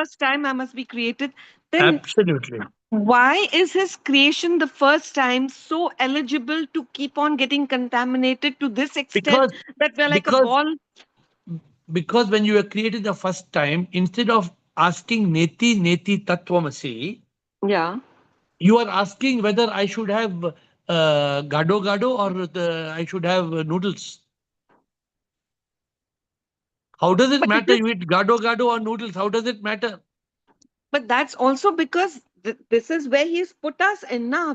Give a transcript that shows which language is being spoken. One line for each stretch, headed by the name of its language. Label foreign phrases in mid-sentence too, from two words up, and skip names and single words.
English: first time I must be created. Then Absolutely. why is his creation the first time so eligible to keep on getting contaminated to this extent Because that we're like a because ball? because when you were created the first time, instead of asking
Sanskrit: neti neti tattvamasi,
English: Yeah. you are asking whether I should have gado gado or I should have noodles. How does it But it matter is you eat gado gado or noodles? How does it matter? But that's also because this is where he's put us in now.